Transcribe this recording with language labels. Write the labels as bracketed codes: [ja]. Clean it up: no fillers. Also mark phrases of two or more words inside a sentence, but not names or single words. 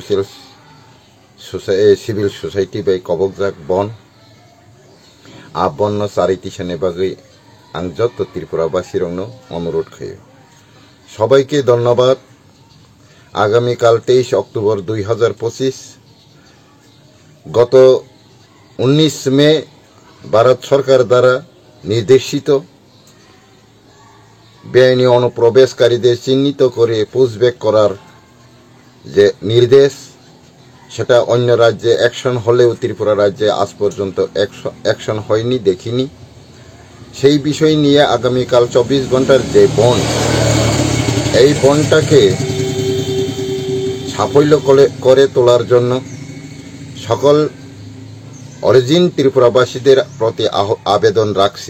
[en] civil society [trp] बाय कबकजाक बन आ बन न चारिटिसानि बागै आं जत त्रिपुराबासी रंनो अनुरोध खायो सबाइके धन्यवाद। [bn] আগামীকাল 23 অক্টোবর 2025 গত 19 মে ভারত সরকার দ্বারা নির্দেশিত বেআইনি অনুপ্রবেশকারীদের চিহ্নিত করে পুশব্যাক করার যে নির্দেশ সেটা অন্য রাজ্যে অ্যাকশন হলেও ত্রিপুরা রাজ্যে আজ পর্যন্ত অ্যাকশন হয়নি দেখিনি। সেই বিষয় নিয়ে আগামীকাল 24 ঘন্টার যে বন্ধ এই বন্ধটাকে সাফল্য করে তোলার জন্য সকল অরিজিন ত্রিপুরাবাসীদের প্রতি আবেদন রাখছি।